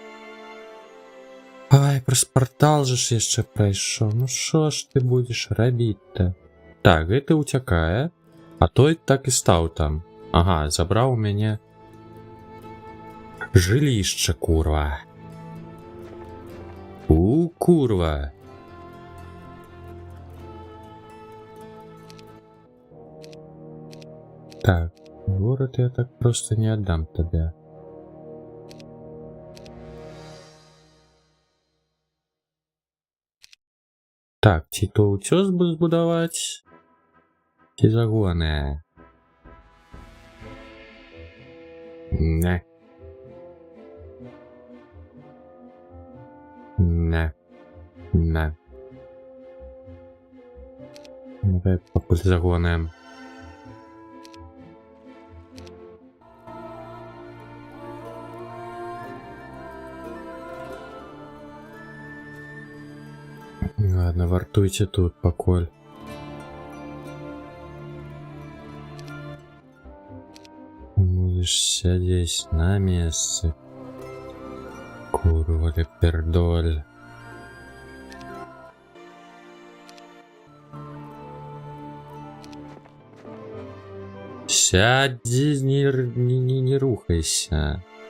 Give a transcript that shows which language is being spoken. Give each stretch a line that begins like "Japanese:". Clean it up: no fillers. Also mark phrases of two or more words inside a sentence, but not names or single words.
Belarusian: Ай, праз портал же ж яшчэ прайшоў. Ну шо ж ты будзеш рабіць-то? Так, гэты уцякае, а той так і стаў там. Ага, забраў у мяне жылішча, курва. Курва.
Russian: Так, город я так просто не отдам тебе. Так,
Belarusian: ці то ўцёс бы збудаваць, ці загоны. Не. Не. Не. Давай пакуль загонаем. Ладно, вартуйте тут, поколь.
Russian: Будешь сидеть на месте.
Polish: Курва ли пердоль.
Belarusian: Сядь, не рухайся.